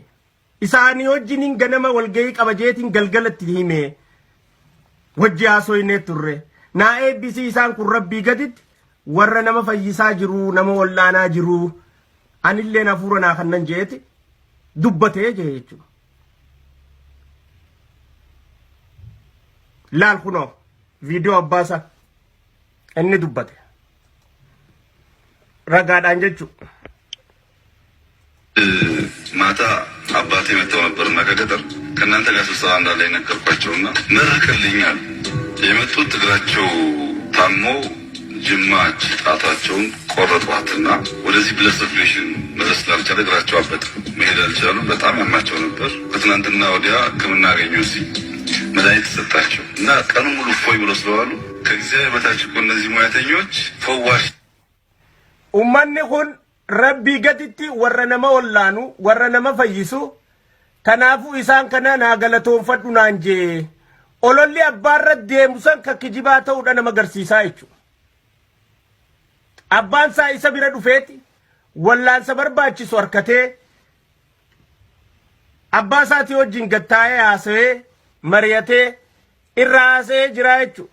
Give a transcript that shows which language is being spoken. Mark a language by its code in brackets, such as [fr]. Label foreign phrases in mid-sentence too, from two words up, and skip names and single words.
[om] Isaanii wajjiniin ganama walgahii qabajeetiin galgalatti himee wajji haasoyinee turre naa eebbisii isaan kun rabbii gaditti warra nama fayyisaa jiru nama wallaanaa jiru anillee hafuura naa kannan jeeti dubbatee jee jechuudha. Laal kunoo viidiyoo abbaasaa inni dubbate ragaadhaan jechuudha. [am] ማታ አባቴ መጥተው ነበርና ከእናንተ ጋር ስብሰባ እንዳለ ነገርኳቸውና መረቅልኛል። የመጡት እግራቸው ታሞ ጅማ ጣታቸውን ቆረጧትና ወደዚህ [en] blood circulation [am] መድረስ ስላልቻለ እግራቸው አበጠ። መሄድ አልቻሉ። በጣም ያማቸው ነበር። ከትናንትና ወዲያ ሕክምና አገኙ። እዚህ መድኃኒት ተሰጣቸው እና ቀኑ ሙሉ ፎይ ብሎ ስለዋሉ ከእግዚአብሔር በታች እኮ እነዚህ ሙያተኞች ፈዋሽ [om] ኡማኔ ሁን Rabbi gaditti warra nama wallaanu warra nama fayyisu kanaafuu isaan kana naa galatoonfadhu naan jee ololli abbaarra deemu san ka kijibaa ta'uudha nama agarsiisaa jechuudha. Abbaan isaa isa bira dhufeeti wallaansa barbaachisu harkatee abbaa isaatii wajjin gattaa'ee haasawee mari'atee irra haasa'ee jira jechuudha.